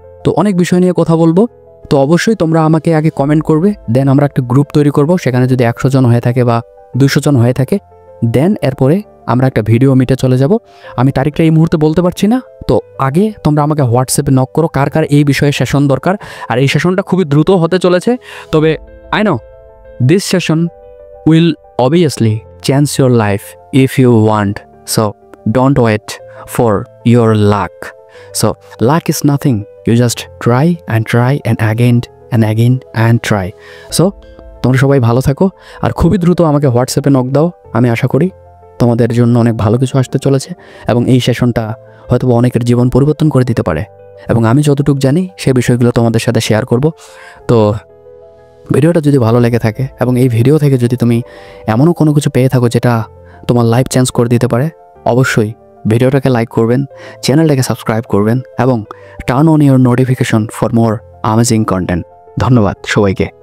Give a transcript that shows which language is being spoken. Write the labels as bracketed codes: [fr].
[bn] তো অনেক বিষয় নিয়ে কথা বলবো। তো অবশ্যই তোমরা আমাকে আগে কমেন্ট করবে, দেন আমরা একটা গ্রুপ তৈরি করব। সেখানে যদি 100 জন হয়ে থাকে বা 200 জন হয়ে থাকে, দেন এরপরে আমরা একটা ভিডিও মিটে চলে যাব। আমি তারিখটা এই মুহূর্তে বলতে পারছি না। তো আগে তোমরা আমাকে হোয়াটসঅ্যাপে নক করো কার কার এই বিষয়ে সেশন দরকার। আর এই সেশনটা খুবই দ্রুত হতে চলেছে। তবে [en] I know this session will obviously change your life if you want. So don't wait for your luck. So luck is nothing. You just try and again and try. [bn] So তোমরা সবাই ভালো থাকো আর খুবই দ্রুত আমাকে হোয়াটসঅ্যাপে নক দাও। আমি আশা করি তোমাদের জন্য অনেক ভালো কিছু আসতে চলেছে এবং এই সেশনটা হয়তো অনেকের জীবন পরিবর্তন করে দিতে পারে। এবং আমি যতটুকু জানি সেই বিষয়গুলো তোমাদের সাথে শেয়ার করব। তো ভিডিওটা যদি ভালো লেগে থাকে এবং এই ভিডিও থেকে যদি তুমি এমনও কোনো কিছু পেয়ে থাকো যেটা তোমার লাইফ চেঞ্জ করে দিতে পারে, অবশ্যই ভিডিওটাকে লাইক করবেন, চ্যানেলটাকে সাবস্ক্রাইব করবেন এবং [en] Turn on your notification for more amazing content. [bn] ধন্যবাদ সবাইকে।